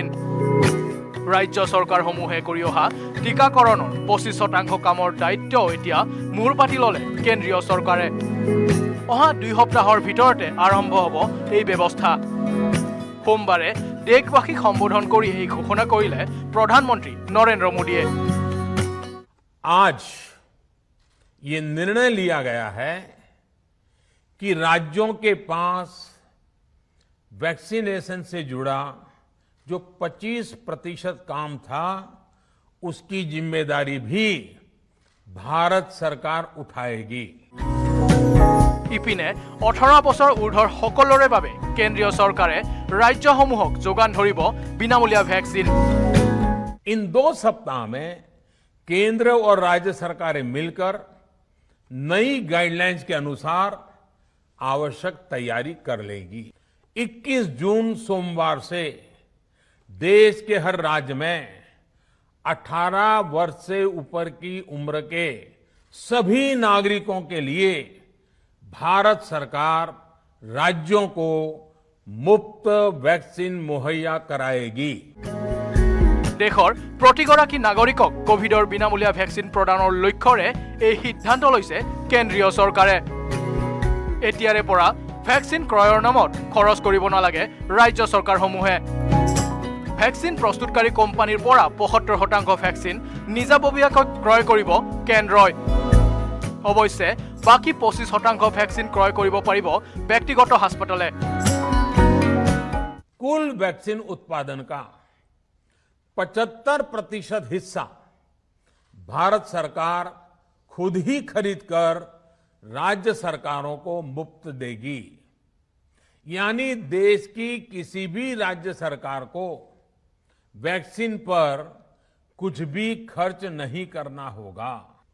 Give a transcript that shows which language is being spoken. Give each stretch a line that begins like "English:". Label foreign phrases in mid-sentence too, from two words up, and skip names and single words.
Assamese: ৰাজ্য চৰকাৰসমূহে কৰি অহা টীকাকৰণৰ 25% কামৰ দায়িত্ব এতিয়া মূৰ পাতি ল'লে কেন্দ্ৰীয় চৰকাৰে। অহা 2 সপ্তাহৰ ভিতৰতে আৰম্ভ হ'ব এই ব্যৱস্থা। সোমবাৰে দেশবাসীক সম্বোধন কৰি এই ঘোষণা কৰিলে প্ৰধানমন্ত্ৰী নৰেন্দ্ৰ মোদীয়ে।
Hindi: आज ये निर्णय लिया गया है कि राज्यों के पास वैक्सीनेशन से जुड़ा जो 25% काम था, उसकी जिम्मेदारी भी भारत सरकार उठाएगी।
Assamese: ইপিনে 18 বছৰ ঊৰ্ধ্বৰ সকলোৰে বাবে কেন্দ্ৰীয় চৰকাৰে ৰাজ্যসমূহক যোগান ধৰিব বিনামূলীয়া ভেকচিন।
Hindi: इन 2 सप्ताह में केंद्र और राज्य सरकारें मिलकर नई गाइडलाइंस के अनुसार आवश्यक तैयारी कर लेगी। 21 जून सोमवार से देश के हर राज्य में 18 वर्ष से ऊपर की उम्र के सभी नागरिकों के लिए भारत सरकार राज्यों को मुफ्त वैक्सीन मुहैया कराएगी।
Assamese: দেশৰ প্ৰতিগৰাকী নাগৰিকক কোভিডৰ বিনামূলীয়া ভেকচিন প্ৰদানৰ লক্ষ্যৰে এই সিদ্ধান্ত লৈছে কেন্দ্ৰীয় চৰকাৰে। এতিয়াৰে পৰা ভেকচিন ক্ৰয়ৰ নামত খৰচ কৰিব নালাগে ৰাজ্য চৰকাৰসমূহে। ভেকচিন প্ৰস্তুতকাৰী কোম্পানীৰ পৰা 75% ভেকচিন নিজাববীয়াকৈ ক্ৰয় কৰিব কেন্দ্ৰই। অৱশ্যে বাকী 25% ভেকচিন ক্ৰয় কৰিব পাৰিব ব্যক্তিগত হাস্পতালে।
Hindi: कुल वैक्सीन उत्पादन का 75% हिस्सा भारत सरकार खुद ही खरीदकर राज्य सरकारों को मुफ्त देगी। यानी देश की किसी भी राज्य सरकार को वैक्सीन पर कुछ भी खर्च नहीं करना होगा।